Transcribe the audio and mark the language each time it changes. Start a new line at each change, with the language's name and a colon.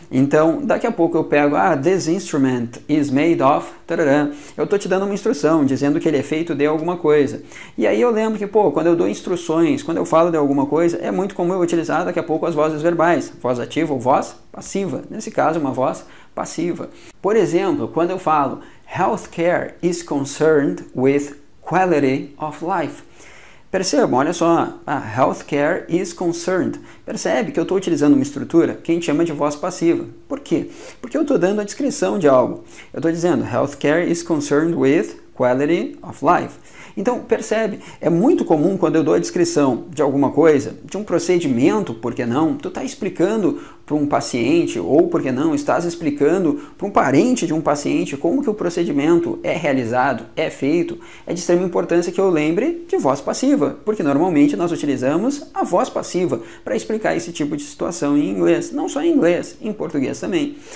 Portuguese: Então, daqui a pouco eu pego,
English: this instrument is made of,
Portuguese: tarará. Eu estou te dando uma instrução, dizendo que ele é feito de alguma coisa. E aí eu lembro que, quando eu dou instruções, quando eu falo de alguma coisa, é muito comum eu utilizar daqui a pouco as vozes verbais, voz ativa ou voz passiva. Nesse caso, uma voz passiva. Por exemplo, quando eu falo
English: healthcare is concerned with quality of life.
Portuguese: Percebam, olha só,
English: healthcare is concerned.
Portuguese: Percebe que eu estou utilizando uma estrutura que a gente chama de voz passiva. Por quê? Porque eu estou dando a descrição de algo. Eu estou dizendo
English: healthcare is concerned with quality of life.
Portuguese: Então, percebe, é muito comum quando eu dou a descrição de alguma coisa, de um procedimento, por que não, tu está explicando para um paciente, ou por que não, estás explicando para um parente de um paciente como que o procedimento é realizado, é feito, é de extrema importância que eu lembre de voz passiva, porque normalmente nós utilizamos a voz passiva para explicar esse tipo de situação em inglês, não só em inglês, em português também.